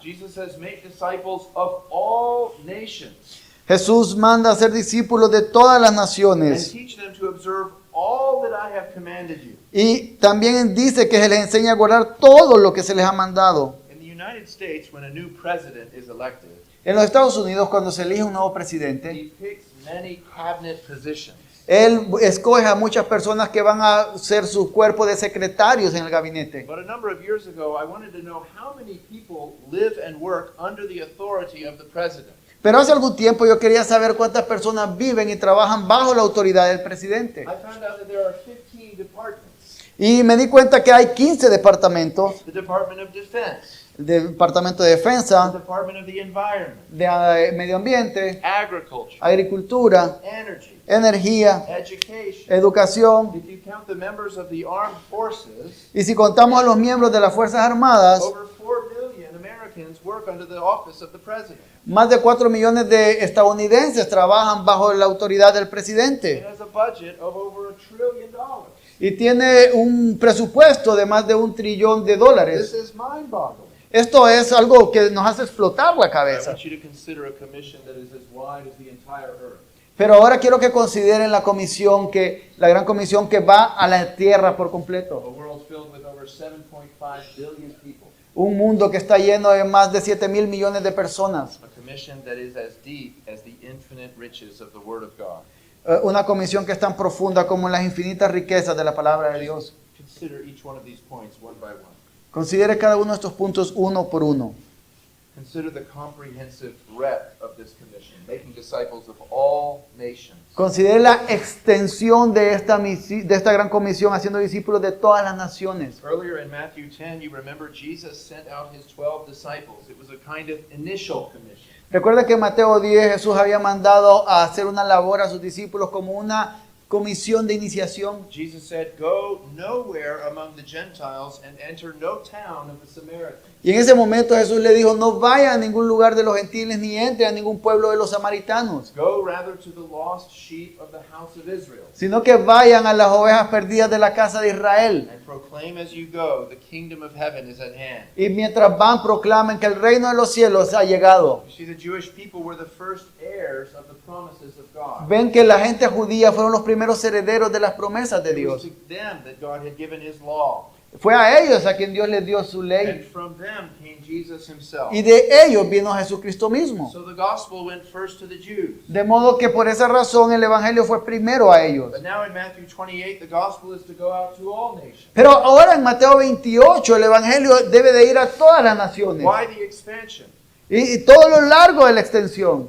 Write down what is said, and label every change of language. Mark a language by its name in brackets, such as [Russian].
[English] Jesus says, make disciples of all nations [Spanish] Jesús manda a ser discípulos de todas las [English] and [Spanish] naciones. [English] teach them to observe all that I have commanded you. [Spanish] Y también dice que se les enseña a guardar todo lo que se les ha mandado. [English] In the United States, when a new president is elected, [Spanish] En los Estados Unidos, cuando se elige un nuevo presidente, [English] he picks many cabinet positions. [Spanish] él escoge a muchas personas que van a ser su cuerpo de secretarios en el gabinete. [English] But a number of years ago, I wanted to know how many people live and work under the authority of the president. [Spanish] Pero hace algún tiempo yo quería saber cuántas personas viven y trabajan bajo la autoridad del presidente. [English] I found out that there are 15 departments. [Spanish] Y me di cuenta que hay 15 departamentos. [English] The Department of Defense, [Spanish] El Departamento de [English] the [Spanish] Defensa, [English] Department of the Environment, [Spanish] de Medio Ambiente, [English] Agriculture, [Spanish] Agricultura, [English] Energy, [Spanish] Energía, [English] Education. [Spanish] Educación. [English] If you count the members of the armed forces, [Spanish] Y si contamos a los miembros de las Fuerzas Armadas, [English] over 4 million Americans work under the office of the president. [Spanish] más de 4 millones de estadounidenses trabajan bajo la autoridad del [English] It [Spanish] presidente. [English] has a budget of over $1 trillion. [Spanish] Y tiene un presupuesto de más de $1 trillón. [English] This is mind-boggling. [Spanish] Esto es algo que nos hace explotar la [English] I [Spanish] cabeza. [English] want you to consider a commission that is as wide as the entire earth. [Spanish] Pero ahora quiero que consideren la gran comisión que va a la tierra por [English] A [Spanish] completo. [English] world filled with over 7.5 billion people. [Spanish] Un mundo que está lleno de más de 7,000 millones de personas. [English] A commission that is as deep as the infinite riches of the Word of God. [Spanish] Una comisión que es tan profunda como las infinitas riquezas de la palabra de Dios. [English] Consider each one of these points one by one. [Spanish] Considere cada uno de estos puntos uno por uno. [English] Consider the comprehensive breadth of this commission, making disciples of all nations. [Spanish] Considere la extensión de esta gran comisión, haciendo discípulos de todas las naciones. [English] Earlier in Matthew 10, you remember Jesus sent out his 12 disciples. It was a kind of initial commission. [Spanish] Recuerda que en Mateo 10 Jesús había mandado a hacer una labor a sus discípulos como una comisión de iniciación. [English] Jesus said, go nowhere among the Gentiles and enter no town of the Samaritans. [Spanish] Y en ese momento Jesús le dijo, no vayan a ningún lugar de los gentiles ni entren a ningún pueblo de los samaritanos, [English] Go rather to the lost sheep of the house of Israel. [Spanish] sino que vayan a las ovejas perdidas de la casa de Israel. [English] And proclaim as you go, the kingdom of heaven is at hand. [Spanish] Y mientras van, proclamen que el reino de los cielos ha llegado. [English] You see, the Jewish people were the first heirs of the promises of God. [Spanish] Ven que la gente judía fueron los primeros herederos de las promesas de [English] It was [Spanish] Dios. [English] to them that God had given his law. [Spanish] Fue a ellos a quien Dios les dio su [English] And [Spanish] ley. [English] from them came Jesus himself. [Spanish] Y de ellos vino Jesucristo mismo. [English] So the gospel went first to the Jews. [Spanish] De modo que por esa razón el evangelio fue primero a ellos. [English] But now in Matthew 28, the gospel is to go out to all nations. [Spanish] Pero ahora en Mateo 28 el evangelio debe de ir a todas las naciones. [English] Why the expansion? [Spanish] Y todo lo largo de la extensión.